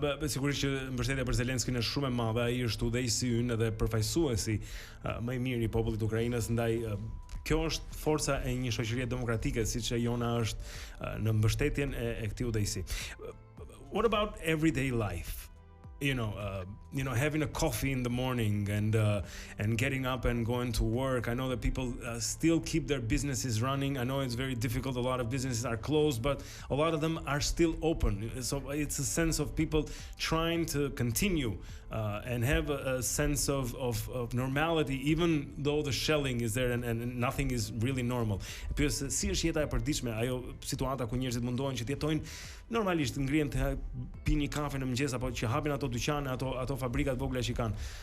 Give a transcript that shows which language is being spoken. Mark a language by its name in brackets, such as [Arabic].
[Albanian] Sigurisht që mbështetja për Zelenskin është shumë e madhe, ai është udhëheqësi ynë edhe përfaqësuesi më i miri i popullit të Ukrainës, ndaj kjo është forca e një shoqërie demokratike siç e jona është në mbështetjen e këtij udhëheqësi. [English] What about everyday life? You know, having a coffee in the morning and getting up and going to work. I know that people still keep their businesses running. I know it's very difficult. A lot of businesses are closed, but a lot of them are still open. So it's a sense of people trying to continue and have a sense of normality, even though the shelling is there and nothing is really normal. [Albanian] Pyes si është jeta e përditshme, ajo situata ku njerëzit mundohen që të jetojnë normalisht, ngrihen të pinë një kafe në mëngjes apo që hapin ato dyqane, ato fabrikat vogla që kanë.